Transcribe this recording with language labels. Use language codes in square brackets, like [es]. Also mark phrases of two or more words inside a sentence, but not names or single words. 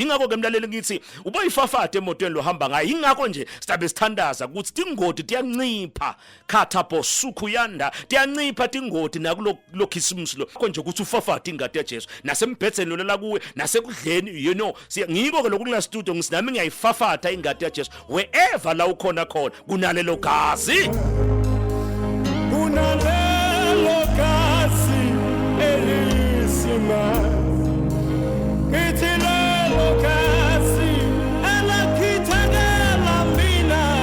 [ss] Ingakho ke mlaleli ngithi uboyifafata emotweni lohamba ngayo. Ingakho nje sidabe sithandaza ukuthi tingodi tiyancipha khathapho sukhuyanda tiyancipha tingodi nakulo Christmas lo. Konje ukuthi ufafata ingadi yaJesu nasembhedzeni lolela kuwe nasekudleni ngiko ke lokula studio ngisinami ngiyayifafata ingadi yaJesu wherever la ukhona khona kunalelo gazi. Unalelo kasi elisima Ngithi lelo kasi elakhithekela mina